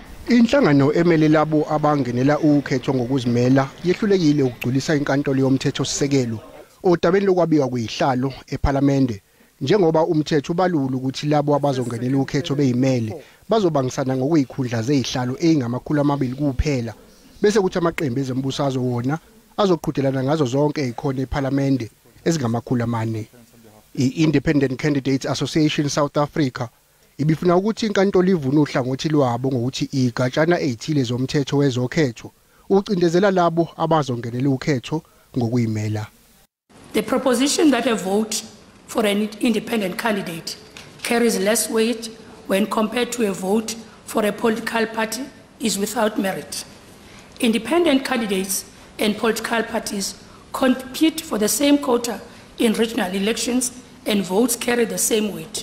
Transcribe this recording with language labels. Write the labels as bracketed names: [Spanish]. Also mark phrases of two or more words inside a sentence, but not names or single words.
[Zulu] Inhlangano emele labo abangenela ukhetho ngokuzimela yehlulekile ukugculisa inkantolo yomthethosisekelo odabeni lokwabiwa kwezihlalo eParliament njengoba umthetho ubalula ukuthi labo abazongenela ukhetho beyimele bazobangisana ngokuyikhundla zezihlalo ezingama200 kuphela bese kuthi amaqembu ezembusazwe wona azoqhudelana ngazo zonke izikhona eParliament ezingama400. I-Independent Candidates Association South Africa ibifuna ukuthi inkantolo ivune uhlangothi lwabo ngokuthi igatshana ezithile zomthetho wezokhetho ucindezela labo abazongenela ukhetho ngokuyimela. [English] The proposition that a vote for an independent candidate carries less weight when compared to a vote for a political party is without merit. Independent candidates and political parties compete for the same quota in regional elections and votes carry the same weight.